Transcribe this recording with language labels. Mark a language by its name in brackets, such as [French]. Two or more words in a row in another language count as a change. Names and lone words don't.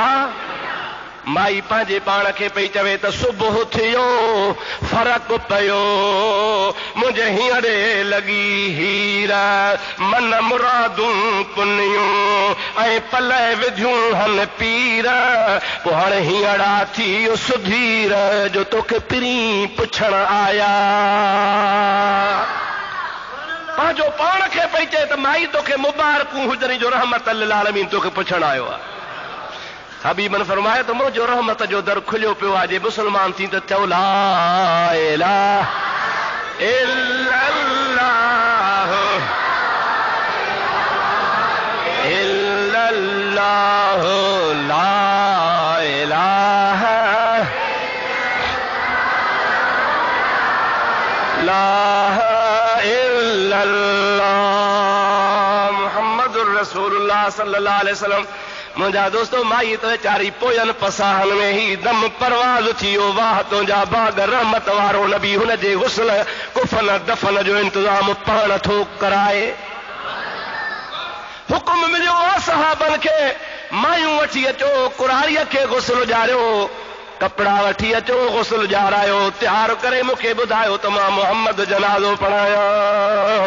[Sindhi] माई पंहिंजे पाण खे पई चवे त सुबुह थियो, फ़र्क़ु पियो, मुंहिंजे हींअरे लॻी हीर, मन मुरादूं पुनियूं ऐं पल विधियूं हन पीर, पोइ हाणे हींअरा थी सुधीर, जो तोखे पिरी पुछण आया। पंहिंजो पाण खे पई चए त माई तोखे मुबारकूं हुजनि, जो [Arabic] رحمة للعالمين [Sindhi] तोखे पुछण आयो आहे। हबीबन फरमाए त मुंहिंजो रहमत जो दर खुलियो पियो आहे, जे मुस्लमान थी त चओ [Arabic] لا إله إلا الله إلا الله لا إله لا محمد رسول الله صلى الله عليه وسلم. [Sindhi] मुंहिंजा दोस्तो, माई तो चारी पोयन पसाहन में ही दम परवाज़ थियो, वाह तुंहिंजा बाग रहमत वारो नबी, हुन जे गुस्ल कुफन दफन जो इंतज़ाम पाण थो कराए। हुकुम मिलियो आहे सहाबन खे, मायूं वठी अचो, कुरारीअ खे गुस्ल ॾियारियो, कपिड़ा वठी अचो, गुस्ल ॾियारायो, तयारु करे मूंखे ॿुधायो त मां मोहम्मद जनाज़ो पढ़ायां।